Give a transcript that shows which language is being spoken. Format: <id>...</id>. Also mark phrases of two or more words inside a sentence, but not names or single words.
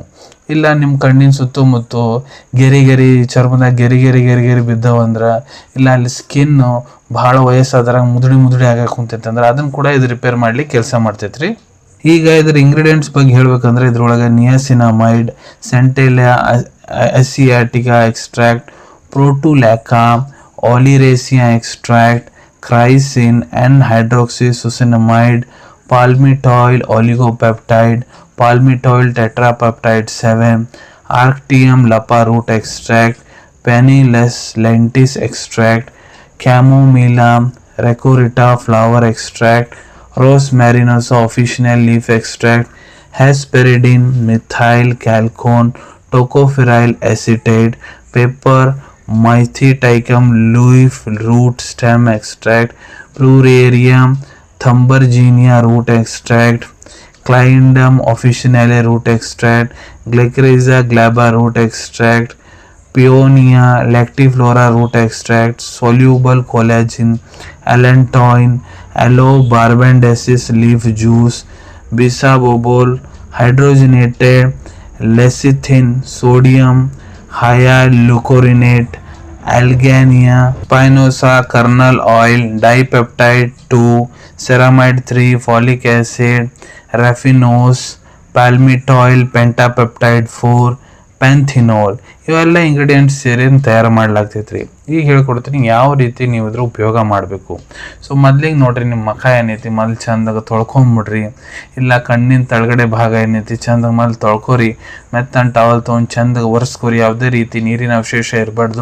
<kn>ಇಲ್ಲ ನಿಮ್ಮ ಕಣ್ಣಿನ ಸುತ್ತಮುತ್ತ ಗೆರಿ ಚರ್ಮದಾಗ ಗೆರಿ ಬಿದ್ದವಂದ್ರೆ, ಇಲ್ಲ ಅಲ್ಲಿ ಸ್ಕಿನ್ನು ಭಾಳ ವಯಸ್ಸಾದ್ರಾಗ ಮುದುಡಿ ಆಗಕ್ಕೆ ಕುಂತೈತೆ ಅಂದ್ರೆ ಅದನ್ನು ಕೂಡ ಇದು ರಿಪೇರ್ ಮಾಡ್ಲಿಕ್ಕೆ ಕೆಲಸ ಮಾಡ್ತೈತ್ರಿ. ಈಗ ಇದ್ರ ಇಂಗ್ರೀಡಿಯೆಂಟ್ಸ್ ಬಗ್ಗೆ ಹೇಳ್ಬೇಕಂದ್ರೆ, ಇದ್ರೊಳಗೆ ನಿಯಾಸಿನಮೈಡ್, ಸೆಂಟೆಲಿಯಾ ಅಸಿಯಾಟಿಕಾ ಎಕ್ಸ್ಟ್ರಾಕ್ಟ್, ಪ್ರೋಟುಲ್ಯಾಕಾ, ಆಲಿರೇಸಿಯಾ ಎಕ್ಸ್ಟ್ರಾಕ್ಟ್, ಕ್ರೈಸಿನ್,</kn> <en>N-hydroxysuccinamide, palmitoyl oligopeptide, palmitoyl tetrapeptide 7, arctium lapa root extract, penniless lentis extract, chamomilla recorita flower extract, rosmarinosa officinale leaf extract, hesperidin, methyl chalcone, tocopherol acetate, pepper, Mytheticum leaf root stem extract, Pleureria thumberginia root extract, Clindum officinale root extract, Glycyrrhiza glabra root extract, Peonia lactiflora root extract, soluble collagen, allantoin, aloe barbadensis leaf juice, bisabolol, hydrogenated lecithin, sodium hyaluronate, Algania, Spinosa kernel oil, dipeptide 2, ceramide 3, folic acid, raffinose, palmitoyl pentapeptide 4,</en> <kn>ಪ್ಯಾಂಥಿನೋಲ್, ಇವೆಲ್ಲ ಇಂಗ್ರೀಡಿಯೆಂಟ್ಸ್ ಸೇರಿ ತಯಾರು ಮಾಡ್ಲಾಗ್ತೈತ್ರಿ. ಈಗ ಹೇಳ್ಕೊಡ್ತೀನಿ ಯಾವ ರೀತಿ ನೀವು ಇದ್ರ ಉಪಯೋಗ ಮಾಡಬೇಕು. ಸೊ ಮೊದ್ಲಿಗೆ ನೋಡ್ರಿ, ನಿಮ್ಮ ಮುಖ ಏನೈತಿ ಮೊದಲು ಚಂದಾಗ ತೊಳ್ಕೊಂಬಿಡ್ರಿ. ಇಲ್ಲ ಕಣ್ಣಿನ ತಳಗಡೆ ಭಾಗ ಏನೈತಿ ಚಂದಾಗ ಮೊದಲು ತೊಳ್ಕೊರಿ. ಮೆತ್ತನ ಟವಲ್ ತೊಗೊಂಡು ಚಂದಾಗ ಒರೆಸ್ಕೊರಿ. ಯಾವುದೇ ರೀತಿ ನೀರಿನ ಅವಶೇಷ ಇರಬಾರ್ದು.</kn>